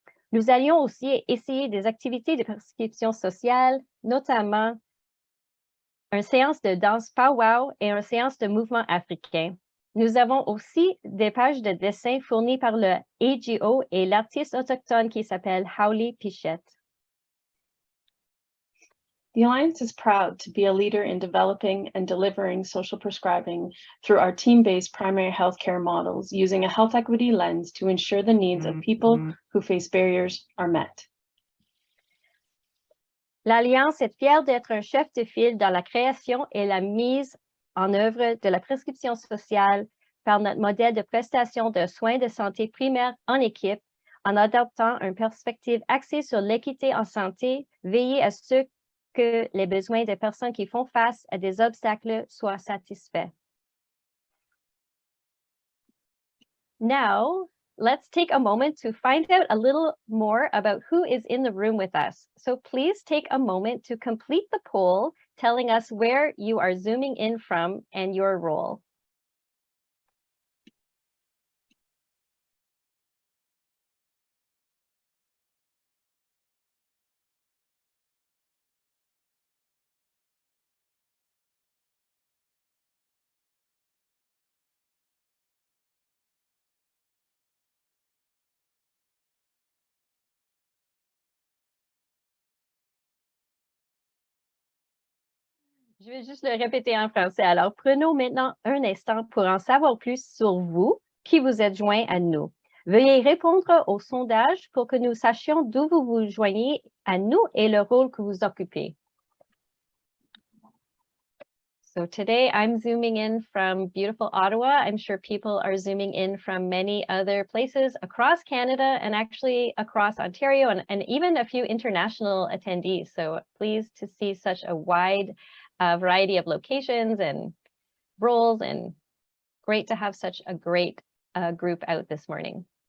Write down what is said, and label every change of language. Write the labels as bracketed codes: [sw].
[fr] Nous allions aussi essayer des activités de prescription sociale, notamment une séance de danse powwow et une séance de mouvement africain. Nous avons aussi des pages de dessin fournies par le AGO et l'artiste autochtone qui s'appelle Haoli Pichette. [en] The Alliance is proud to be a leader in developing and delivering social prescribing through our team-based primary healthcare models, using a health equity lens to ensure the needs of people who face barriers are met. [fr] L'Alliance est fière d'être un chef de file dans la création et la mise en œuvre de la prescription sociale par notre modèle de prestation de soins de santé primaire en équipe, en adoptant une perspective axée sur l'équité en santé, veiller à ce que les besoins des personnes qui font face à des obstacles soient satisfaits. [en] Now, let's take a moment to find out a little more about who is in the room with us. So please take a moment to complete the poll telling us where you are zooming in from and your role. [fr] Je vais juste le répéter en français. Alors, prenons maintenant un instant pour en savoir plus sur vous qui vous êtes joint à nous. Veuillez répondre au sondage pour que nous sachions d'où vous vous joignez à nous et le rôle que vous occupez. [en] So today I'm zooming in from beautiful Ottawa. I'm sure people are zooming in from many other places across Canada and actually across Ontario and even a few international attendees. So pleased to see such a wide variety of locations and roles, and great to have such a great group out this morning.